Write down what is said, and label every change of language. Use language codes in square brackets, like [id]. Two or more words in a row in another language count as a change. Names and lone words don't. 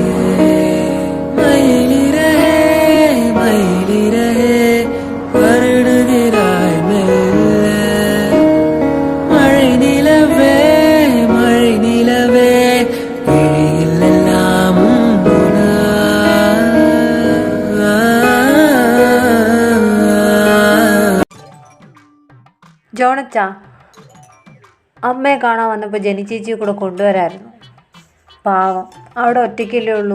[ta] மயிலிறகே மயிலிறகே வருடுகிறாய் மெல்ல, மழை நிலவே மழை நிலவே விழியில் எல்லாம் [ml] ജോണച്ച, അമ്മയെ കാണാൻ വന്നപ്പോൾ ജനിച്ചേച്ചിയെ കൂടെ കൊണ്ടുവരായിരുന്നു. പാവം, അവിടെ ഒറ്റയ്ക്കല്ലേ ഉള്ളൂ.